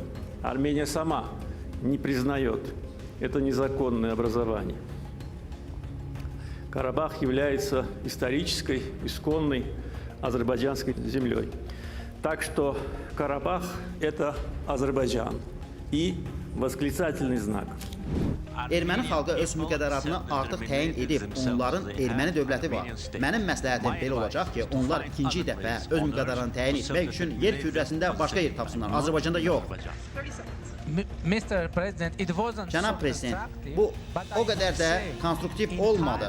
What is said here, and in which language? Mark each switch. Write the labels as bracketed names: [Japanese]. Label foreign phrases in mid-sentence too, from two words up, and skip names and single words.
[Russian] Армения сама не признает это незаконное образование. Карабах является исторической, исконной азербайджанской землей. Так что Карабах – это Азербайджан. И восклицательный знак. [Azerbaijani] Erməni xalqı öz müqəddəratını artıq təyin edib, onların erməni dövləti var. Mənim məsləhətim belə olacaq ki, onlar ikinci dəfə öz müqəddəratını təyin etmək üçün yer kürrəsində başqa yer tapsınlar, Azərbaycanda yox. Cənab Prezident, bu o qədər də konstruktiv olmadı.